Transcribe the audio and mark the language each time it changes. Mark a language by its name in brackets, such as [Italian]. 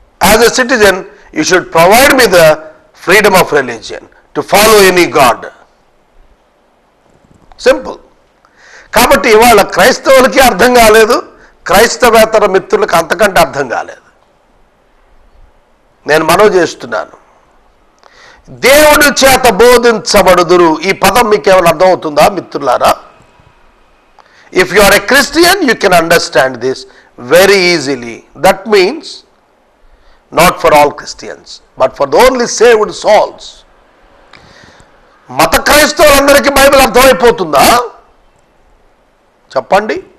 [English] As a citizen, you should provide me the freedom of religion to follow any God. Simple. [Telugu] కాబట్టి ఇవాళ క్రైస్తవులకి అర్థం కాలేదు, క్రైస్తవేతర మిత్రులకు అంతకంటే అర్థం కాలేదు. నేను మనవి చేస్తున్నాను, దేవుని చేత బోధించబడుదురు. ఈ పదం మీకు ఏమైనా అర్థమవుతుందా మిత్రులారా? [English] If you are a Christian, you can understand this very easily. That means not for all Christians, but for the only saved souls. [Telugu] మత క్రైస్తవులందరికీ బైబిల్ అర్థమైపోతుందా చెప్పండి?